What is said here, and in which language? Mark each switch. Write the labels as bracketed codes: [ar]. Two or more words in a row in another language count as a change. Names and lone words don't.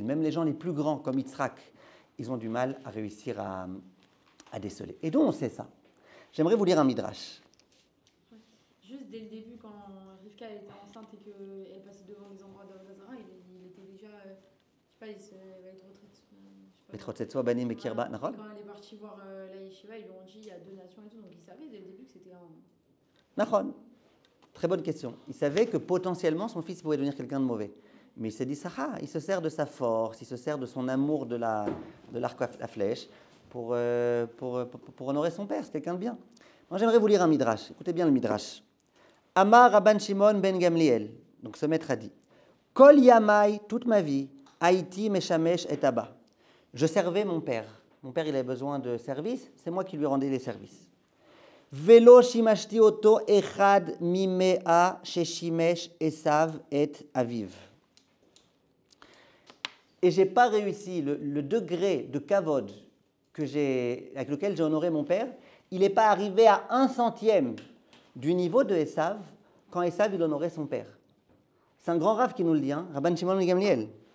[fr] Même les gens les plus grands, comme Yitzhak, ils ont du mal à réussir à déceler. Et d'où on sait ça? J'aimerais vous lire un midrash. Juste dès le début, quand Rivka était enceinte et qu'elle passait devant les endroits d'Avazara, il était déjà, je sais pas, il va être [he] ויתרוצצו הבנים בקרבה, [fr] quand elle est partie voir la yeshiva, ils lui ont dit il y a deux nations et tout, donc il savait dès le début que c'était un... Nachon. Très bonne question. Il savait que potentiellement son fils pouvait devenir quelqu'un de mauvais. Mais il s'est dit ça, il se sert de sa force, il se sert de son amour de l'arc à la flèche pour honorer son père, c'est quelqu'un de bien. Moi j'aimerais vous lire un midrash, écoutez bien le midrash. [he] אמר רבן שמעון בן גמליאל, [fr] donc ce maître a dit, [he] כל ימי, [fr] toute ma vie, [he] הייתי משמש את אבא. [fr] Je servais mon père. Mon père il avait besoin de services, c'est moi qui lui rendais les services. [he] ולא שמשתי אותו אחד ממאה ששמש עשו את אביו. [fr] et je n'ai pas réussi, le degré de kavod avec lequel j'ai honoré mon père, il n'est pas arrivé à 1/100 du niveau de Esav quand Esav il honorait son père. C'est un grand rave qui nous le dit, hein, Rabban Shimon ben Gamliel.